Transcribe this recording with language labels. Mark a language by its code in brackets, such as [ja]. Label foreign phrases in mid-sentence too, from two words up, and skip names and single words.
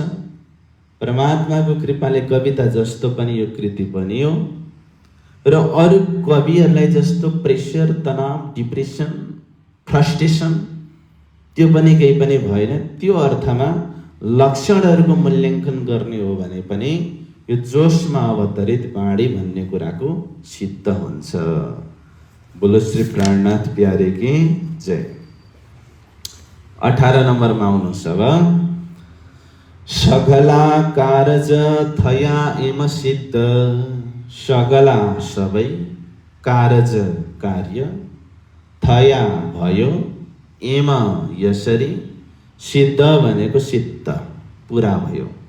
[ne] परमात्माको कृपाले कविता जस्तो पनि यो कृति पनि हो र अरू कविहरूलाई जस्तो प्रेसर, तनाव, डिप्रेसन, फ्रस्ट्रेसन त्यो पनि केही पनि भएन। त्यो अर्थमा लक्षणहरूको मूल्याङ्कन गर्ने हो भने पनि यो जोशमा अवतरित बाणी भन्ने कुराको सिद्ध हुन्छ। [hi] बोलो श्री प्राणनाथ प्यारे की जय। [ne] 18 नम्बरमा आउनुहोस्। [gu] અબ સગલા કારજ થયા એમ સિદ્ધ, [ne] सगला सबै, कारज कार्य, थया भयो, एम यसरी, सिद्ध भनेको सिद्ध पुरा भयो।